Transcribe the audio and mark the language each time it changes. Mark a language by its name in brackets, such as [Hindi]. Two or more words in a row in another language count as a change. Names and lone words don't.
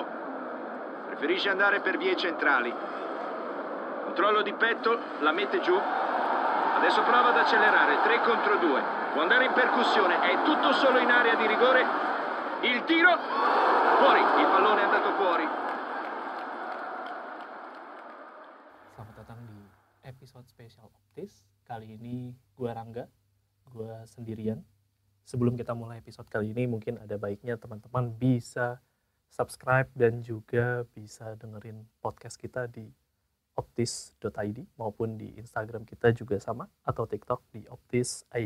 [Italian] Preferisce andare per vie centrali. Controllo di petto, la mette giù. Adesso prova ad accelerare, 3 contro 2. Può andare in percussione, è tutto solo in area di rigore. Il tiro, fuori, il pallone è andato fuori. [Indonesian] Selamat datang di episode spesial Optis. Kali ini gue Rangga, gue sendirian. Sebelum kita mulai episode kali ini, mungkin ada baiknya teman-teman bisa subscribe dan juga bisa dengerin podcast kita di optis.id maupun di Instagram kita juga sama, atau TikTok di optis.id.